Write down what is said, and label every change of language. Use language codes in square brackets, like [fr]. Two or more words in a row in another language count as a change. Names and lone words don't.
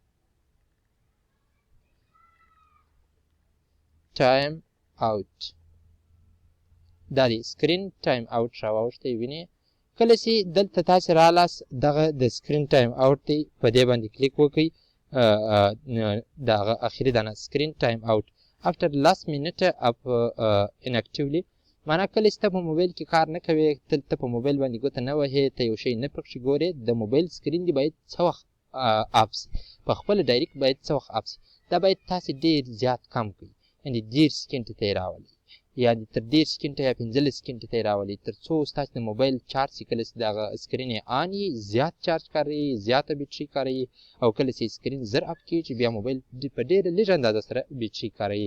[en] time out [ps] دا دی [en] screen time out [ps] راواوښتی، وینئ. کله چې دلته تاسې رالاست، دغه د [en] screen time out [ps] دی، په دې باندې کلیک وکړئ. دغه اخري دانه [en] screen time out after last minute of inactively. [ps] معنا کله چې ته په موبایل کې کار نه کوې، ته په موبایل باندې ګوته نه وهې، ته یو شی نه پکښې ګورې، د موبایل سکرین دې باید څه وخت اف سي، په خپله ډایرکټ باید څه وخت اف سي. دا باید تاسې ډېر زیات کم کړئ، یعنې 10 سکینټې ته یې راولئ، یا تر 10 سکینټه یا 15 سکینټې ته یې راولئ، تر څو ستاسې د موبایل چارج چې کله چې دغه سکرین یې آن وي، زیات چارج کاروي، زیاته بیټرۍ کاروي، او کله چې سکرین زر اپ کېږي بیا موبایل په ډېره لږه اندازه سره بیټرۍ کاروي.